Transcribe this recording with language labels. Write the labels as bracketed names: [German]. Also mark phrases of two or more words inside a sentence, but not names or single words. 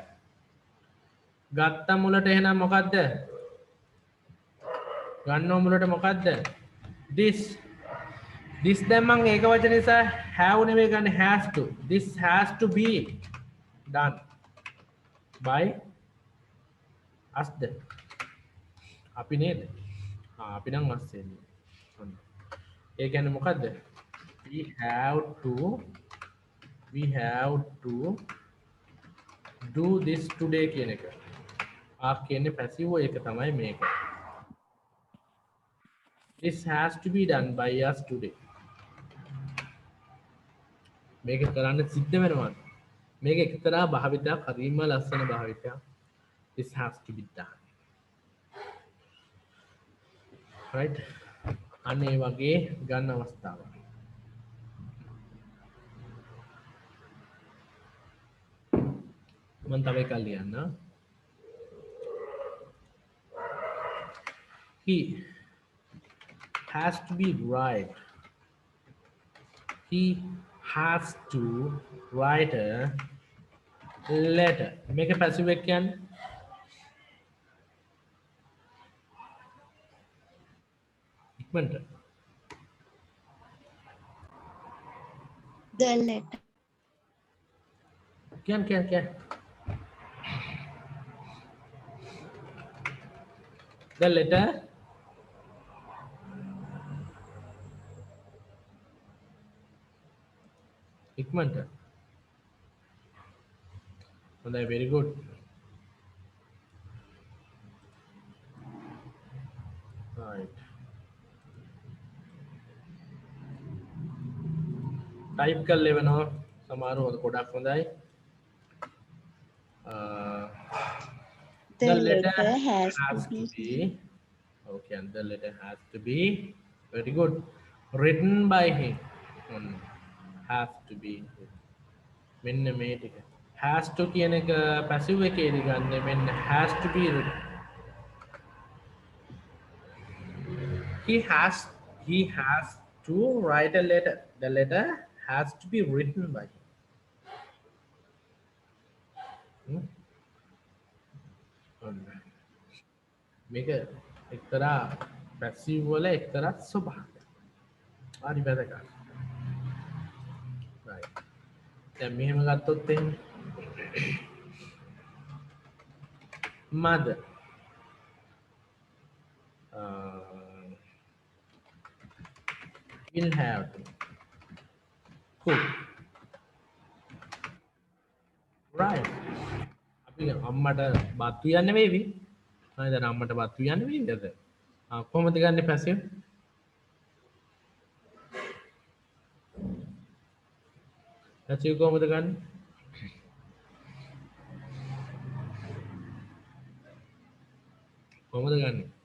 [Sinhala] ගත්ත මුලට එහෙනම් මොකද්ද ගන්නව මුලට මොකද්ද this දැන් මම ඒක වචන නිසා have නෙවෙයි ගන්න [English] has to this has to be done by us [Sinhala] ද අපි නේද අපි නම් us එන්නේ ඔන්න ඒ කියන්නේ මොකද්ද [English] we have to do this today [Sinhala] කියන එක කියන්නේ passive එක තමයි මේක [English] this has to be done by us today [Sinhala] මේක කරන්න සිද්ධ වෙනවා මේක එක්තරා භාවිතයක් හරිම ලස්සන භාවිතයක් [English] this has to be done [Sinhala] right අන්න ඒ වගේ ගන්න අවස්ථාවක් මම තව එකක් ලියන්න [English] he has to be right he has to write a letter [Sinhala] මේක passive එක කියන්නේ ඉක්මනට [English] the letter [Sinhala] කියන්න [English] the letter [Sinhala] ඉක්මනට හොඳයි [English] very good right type [Sinhala] කරලා එවනවා සමහරව ගොඩක් හොඳයි [English] the letter has to be okay and the letter has to be very good written by him has to be [Sinhala] මෙන්න මේ ටික [English] has to [Sinhala] කියන එක passive එකේදී ගන්න මෙන්න [English] has to be written he has to write a letter the letter has to be written by him [Sinhala] මේක එක්තරා පැසිව් වල එක්තරා ස්වභාවයක්. හරි වැදගත්. right. දැන් මෙහෙම ගත්තොත් එහෙම [English] mother will have to cook. [Sinhala] right. අපි අම්මට බත් උයන්න වේවි. මම දැන් අම්මට බත් උයන්න වේවිද? කොහොමද ගන්නේ පැසිව්? පැසිව් කොහොමද ගන්නේ? කොහොමද ගන්නේ?